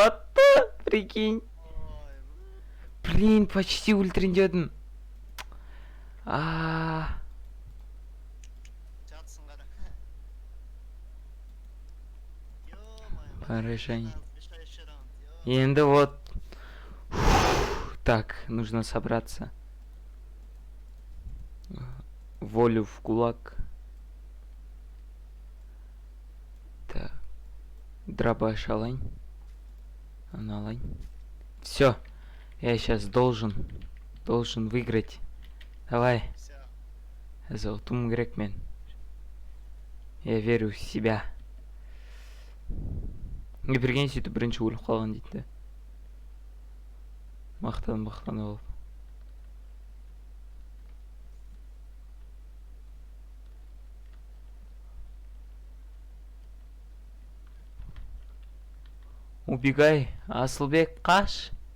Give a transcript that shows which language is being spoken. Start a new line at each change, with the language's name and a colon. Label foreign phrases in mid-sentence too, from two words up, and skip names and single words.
Kazakh: Құлатты, прикинь. Ой,
Russian: Блин, почти ультрендедім.
Kazakh: Жатсың қара.
Russian: Ё-моё, Поражение. решающий раунд. Енді вот. Так, нужно собраться. Волю в кулак. Так.
Kazakh: Дробаш алайын. Аны алайын.
Russian: Все. Я сейчас должен выиграть. Давай. Всё.
Kazakh: Ұтуым керек мен.
Russian: Я верю в себя.
Kazakh: Берген сөйтіп бірінші өліп қалған дейді да. Мақтан болып. Убегай, Асылбек, қаш.